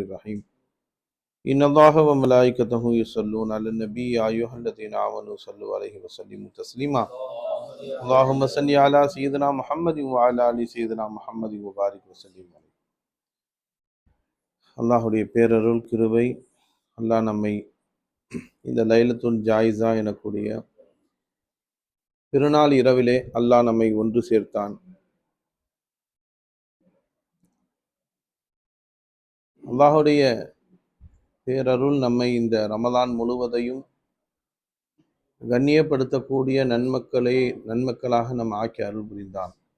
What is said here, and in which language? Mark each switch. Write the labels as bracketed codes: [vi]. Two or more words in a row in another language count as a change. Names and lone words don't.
[ar] رحيم إن الله وملائكته يصلون على النبي يا أيها الذين آمنوا صلوا عليه وسلموا تسليما اللهم صل على سيدنا محمد وعلى آل سيدنا محمد وبارك وسلم عليه. [ta] அல்லாஹுடைய பேரருள் கிருபை, அல்லாஹ் நம்மை இந்த [ar] ليلة الجائزة [ta] எனக்கூடிய திருநாள் இரவிலே அல்லாஹ் நம்மை ஒன்று சேர்த்தான். அல்லாஹுடைய பேரருள் நம்மை இந்த ரமலான் முழுவதையும் கண்ணியப்படுத்தக்கூடிய நன்மக்களாக நம்ம ஆக்கி அருள் புரிந்தான்.